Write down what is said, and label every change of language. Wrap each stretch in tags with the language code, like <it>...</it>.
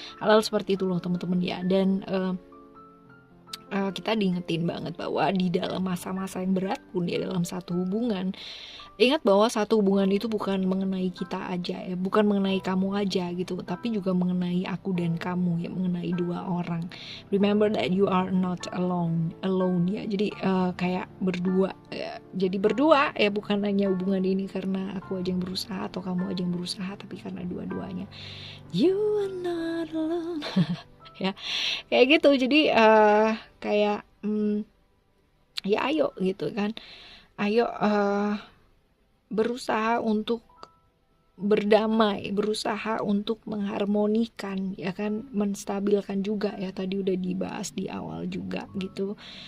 <id>Hal-hal seperti itu loh teman-teman ya. Dan kita diingetin banget bahwa di dalam masa-masa yang berat pun ya, dalam satu hubungan, ingat bahwa satu hubungan itu bukan mengenai kita aja ya, bukan mengenai kamu aja gitu, tapi juga mengenai aku dan kamu ya, mengenai dua orang.</id> <en>Remember that you are not alone ya.</en> <id>Jadi kayak berdua ya. Jadi berdua ya, bukan hanya hubungan ini karena aku aja yang berusaha atau kamu aja yang berusaha, tapi karena dua-duanya.</id> <en>You are not alone.</en> <id>Ya kayak gitu. Jadi kayak ya ayo gitu kan, ayo berusaha untuk berdamai, berusaha untuk mengharmonikan ya kan, menstabilkan juga ya, tadi udah dibahas di awal juga gitu.</id>